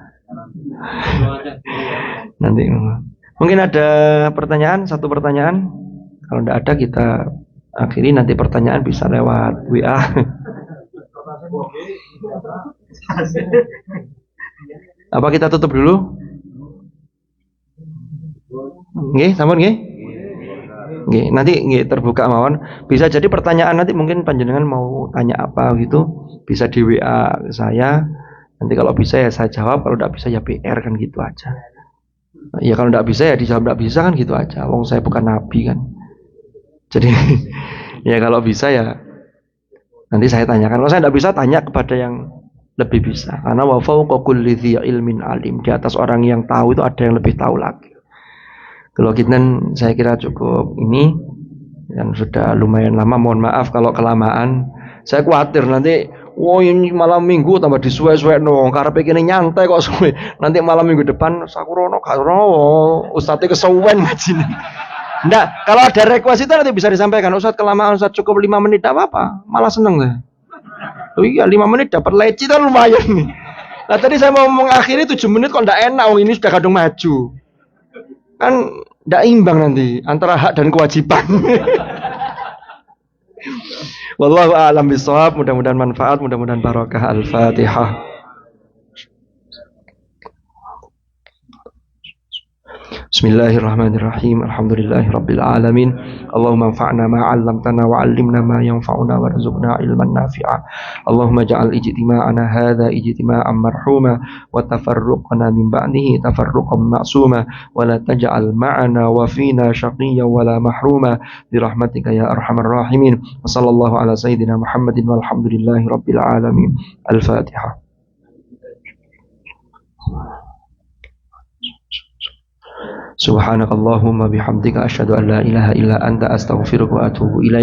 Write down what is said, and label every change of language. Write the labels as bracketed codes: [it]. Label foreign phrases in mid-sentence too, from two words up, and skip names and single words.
[id] Nanti mungkin ada pertanyaan, satu pertanyaan. Kalau enggak ada kita akhiri, nanti pertanyaan bisa lewat WA. Apa kita tutup dulu? [jv] Nggih, sampun nggih? Nggih, nanti nggih terbuka mawon. [id] Bisa jadi pertanyaan nanti mungkin panjenengan mau tanya apa gitu, bisa di WA ke saya. Nanti kalau bisa ya saya jawab, kalau enggak bisa ya PR kan gitu aja. Ya kalau enggak bisa ya dijawab enggak bisa kan gitu aja. Wong saya bukan nabi kan. Jadi ya kalau bisa ya nanti saya tanyakan. Kalau saya enggak bisa, tanya kepada yang lebih bisa. [ar] Karena وفوق كل ذي علم عليم. [id] Di atas orang yang tahu itu ada yang lebih tahu lagi. Kalau kita saya kira cukup ini, dan sudah lumayan lama. Mohon maaf kalau kelamaan. Saya khawatir nanti, ini malam minggu tambah [jv] disuwe-suwe no. [id] Karena pengen nyantai kok suwe. Nanti malam minggu depan sakurono Ustadznya [jv] kesuwen ngaji. [id] Nggak, kalau ada request itu nanti bisa disampaikan. Ustadz kelamaan, Ustadz cukup 5 menit, tidak apa-apa. Malah seneng deh. Oh iya 5 menit dapat leci kan lumayan nih. Nah tadi saya mau mengakhiri 7 menit kok ndak enak. Ini sudah kadung maju. Kan Ndak imbang nanti antara hak dan kewajiban. [ar] والله أعلم بالصواب. [id] Mudah-mudahan manfaat, mudah-mudahan barokah. [ar] الفاتحة. بسم الله الرحمن الرحيم. الحمد لله رب العالمين. اللهم انفعنا ما علمتنا وعلمنا ما ينفعنا وارزقنا علما نافعا. اللهم اجعل اجتماعنا هذا اجتماعا مرحوما وتفرقنا من بعده تفرقا معصوما ولا تجعل معنا وفينا شقيا ولا محروما برحمتك يا أرحم الراحمين. وصلى الله على سيدنا محمد والحمد لله رب العالمين. الفاتحة. سبحانك اللهم وبحمدك أشهد أن لا إله إلا أنت أستغفرك وأتوب إليك.